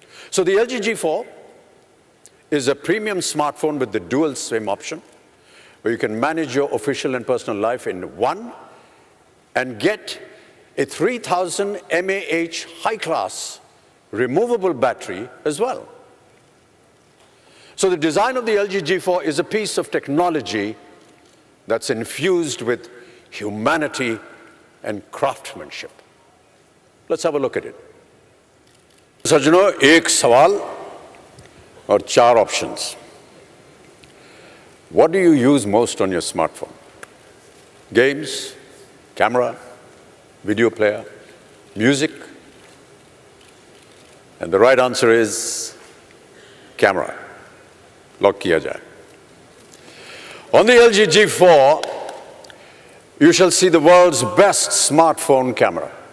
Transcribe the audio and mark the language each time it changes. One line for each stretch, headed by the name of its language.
English: So the LG G4 is a premium smartphone with the dual SIM option, where you can manage your official and personal life in one and get a 3000 mAh high-class removable battery as well. So the design of the LG G4 is a piece of technology that's infused with humanity and craftsmanship. Let's have a look at it.
Hindi: सज्जनों, एक सवाल और 4
English: options. What do you use most on your smartphone? Games, camera, video player, music? And the right answer is camera.
Hindi: Lock kiya jaye.
English: On the LG G4, you shall see the world's best smartphone camera.